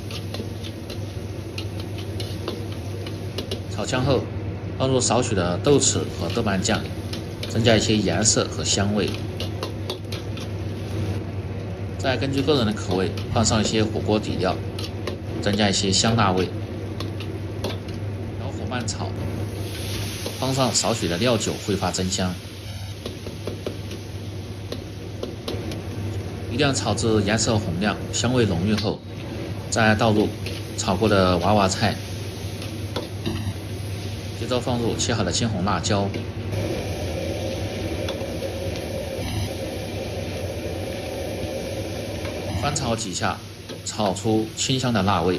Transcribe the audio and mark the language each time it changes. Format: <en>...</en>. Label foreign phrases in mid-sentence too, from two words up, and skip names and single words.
<zh>炒香后放入少许的豆豉和豆瓣醬，增加一些顏色和香味。再根据个人的口味放上一些火鍋底料，增加一些香辣味。小火慢炒，放上少许的料酒挥发增香。一定要炒至顏色紅亮、香味濃郁後，再倒入炒過的娃娃菜，接着放入切好的青紅辣椒，翻炒幾下，炒出清香的辣味。</zh>